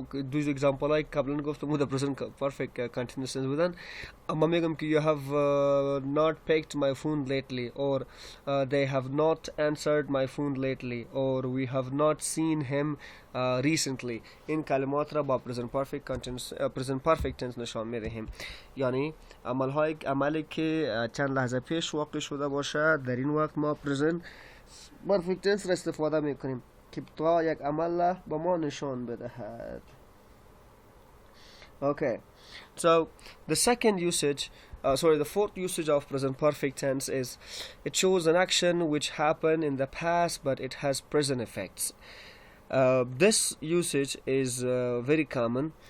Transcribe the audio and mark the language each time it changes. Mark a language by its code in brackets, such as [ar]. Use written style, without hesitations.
[fa] دوز example های قبلا گفتم بود present perfect continuous tense بودن. اما میگم که [en] you have not picked my phone lately, or they have not answered my phone lately, or we have not seen him recently. [fa] این کلمات را با present perfect tense نشان میدهیم. یعنی عملی که چند لحظه پیش واقع شده باشه، در این وقت ما present perfect tense را استفاده میکنیم که تا یک عمل با ما نشان بدهد. [en] Okay, so the second usage, the fourth usage of present perfect tense is it shows an action which happened in the past but it has present effects. This usage is very common.